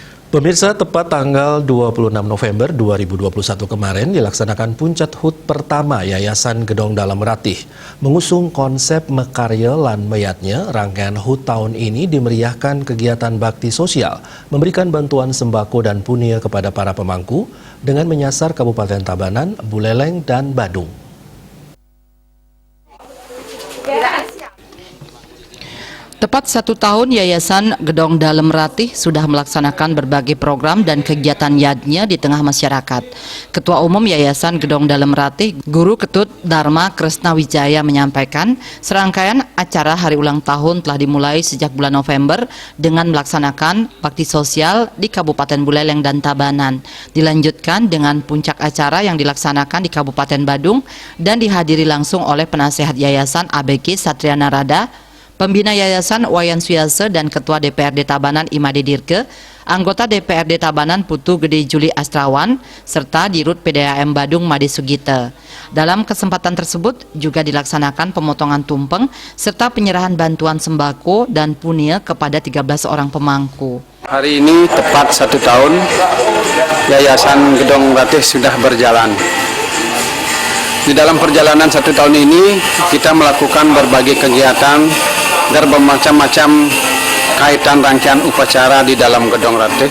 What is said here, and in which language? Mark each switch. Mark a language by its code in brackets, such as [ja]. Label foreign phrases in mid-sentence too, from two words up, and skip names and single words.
[id] Pemirsa, tepat tanggal 26 November 2021 kemarin dilaksanakan puncak HUT pertama Yayasan Gedong Dalem Ratih. Mengusung konsep Mekarya lan Meyatnya, rangkaian HUT tahun ini dimeriahkan kegiatan bakti sosial, memberikan bantuan sembako dan punia kepada para pemangku dengan menyasar Kabupaten Tabanan, Buleleng, dan Badung. Tepat 1 tahun Yayasan Gedong Dalem Ratih sudah melaksanakan berbagai program dan kegiatan yadnya di tengah masyarakat. Ketua Umum Yayasan Gedong Dalem Ratih, Guru Ketut Dharma Kresna Wijaya menyampaikan, serangkaian acara hari ulang tahun telah dimulai sejak bulan November dengan melaksanakan bakti sosial di Kabupaten Buleleng dan Tabanan. Dilanjutkan dengan puncak acara yang dilaksanakan di Kabupaten Badung dan dihadiri langsung oleh penasehat Yayasan ABG Satria Narada, Pembina Yayasan Wayan Suyase dan Ketua DPRD Tabanan Imade Dirke, anggota DPRD Tabanan Putu Gede Juli Astrawan, serta Dirut PDAM Badung Made Sugite. Dalam kesempatan tersebut juga dilaksanakan pemotongan tumpeng serta penyerahan bantuan sembako dan punia kepada 13 orang pemangku. Hari ini tepat 1 tahun Yayasan Gedong Ratih sudah berjalan. Di dalam perjalanan 1 tahun ini kita melakukan berbagai kegiatan dan bermacam-macam kaitan rangkaian upacara di dalam Gedong Ratih.